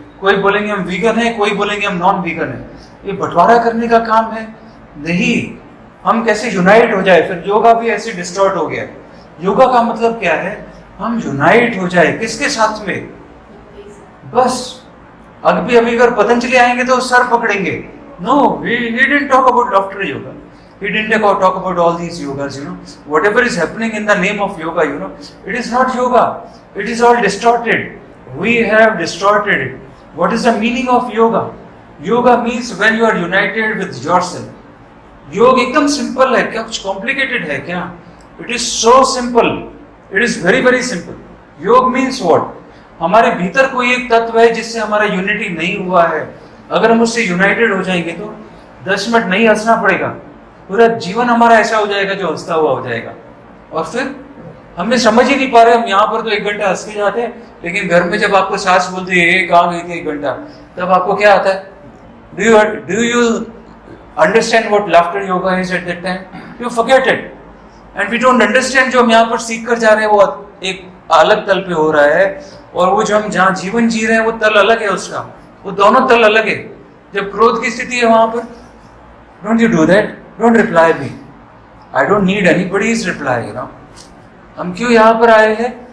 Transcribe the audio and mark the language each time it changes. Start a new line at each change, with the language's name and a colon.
Hindi: कोई बोलेंगे हम वीगन है, कोई बोलेंगे हम नॉन वीगन है. ये बंटवारा करने का काम है नहीं. हम कैसे यूनाइट हो जाए. फिर योगा भी ऐसे डिस्टॉर्ट हो गया. योगा का मतलब क्या है? हम यूनाइट हो जाए. किसके साथ में? बस. अभी अगर पतंजलि आएंगे तो सर पकड़ेंगे.
English: No, he didn't talk about laughter yoga. He didn't talk about all these yogas, Whatever is happening in the name of yoga, it is not yoga. It is all distorted. We have distorted it. What is the meaning of yoga? Yoga means when you are united with yourself.
Hindi: योग एकदम simple है. क्या कुछ complicated है क्या?
English: It is so simple. It is very very simple. Yoga means what?
Hindi: हमारे भीतर कोई एक तत्व है जिससे हमारा यूनिटी नहीं हुआ है. अगर हम उससे यूनाइटेड हो जाएंगे तो 10 मिनट नहीं हंसना पड़ेगा. पूरा जीवन हमारा ऐसा हो जाएगा जो हंसता हुआ हो जाएगा. और फिर हमने समझ ही नहीं पा रहे. हम यहाँ पर तो 1 घंटा हंस के जाते हैं, लेकिन घर में जब आपको सास बोलती है कहाँ गई थी 1 घंटा, तब आपको क्या आता है?
English: Do you understand what laughter yoga is at that time? You forget it. And we don't understand.
Hindi: जो हम यहाँ पर सीख कर जा रहे हैं वो एक अलग तल पे हो रहा है. और वो जो हम जहाँ जीवन जी रहे हैं वो तल अलग है उसका. वो दोनों तल अलग है. जब क्रोध की स्थिति है वहां पर,
English: Don't you do that. Don't reply me. I don't need anybody's reply.
Hindi: हम क्यों यहाँ पर आए हैं?